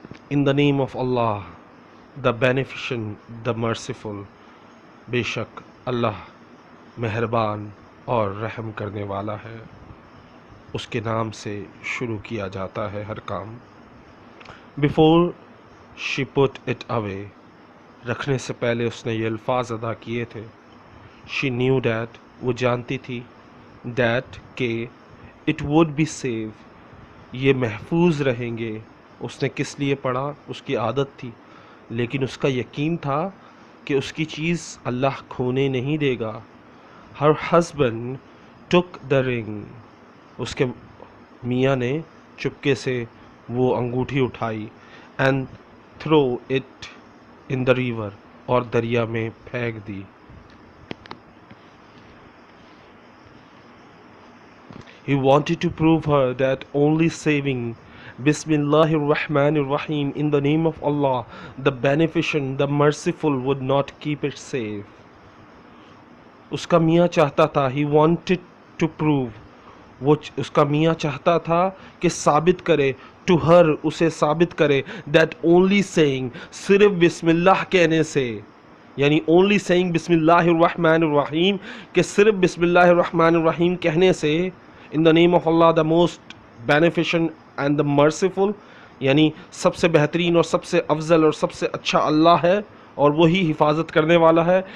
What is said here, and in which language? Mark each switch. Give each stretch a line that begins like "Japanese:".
English: In the name of Allah, the beneficent, the merciful.
Urdu: بے شک اللہ مہربان اور رحم کرنے والا ہے. اس کے نام سے شروع کیا جاتا ہے ہر کام.
English: Before she put it away,
Urdu: رکھنے سے پہلے اس نے یہ الفاظ ادا کیے تھے.
English: She knew that,
Urdu: وہ جانتی تھی. That کہ
English: it would be safe,
Urdu: یہ محفوظ رہیں گے. اس نے کس لیے پڑھا؟ اس کی عادت تھی، لیکن اس کا یقین تھا کہ اس کی چیز اللہ کھونے نہیں دے گا.
English: Her husband took the ring,
Urdu: اس کے میاں نے چپکے سے وہ انگوٹھی اٹھائی.
English: And throw it in the river,
Urdu: اور دریا میں پھینک دی.
English: He wanted to prove her that only saving Bismillahir Rahmanir Rahim, in the name of Allah, the beneficent, the merciful, would not keep it safe.
Urdu: اس کا میاں چاہتا تھا,
English: he wanted to prove,
Urdu: وہ اس کا میاں چاہتا تھا کہ ثابت کرے,
English: to her,
Urdu: اسے ثابت کرے,
English: that only saying,
Urdu: صرف بسم اللہ کہنے سے, یعنی
English: only saying
Urdu: بسم اللہ الرحمن الرحیم, کہ صرف بسم اللہ الرحمن الرحیم کہنے سے,
English: in the name of Allah, the most beneficent and the merciful,
Urdu: یعنی سب سے بہترین اور سب سے افضل اور سب سے اچھا اللہ ہے اور وہی حفاظت کرنے والا ہے.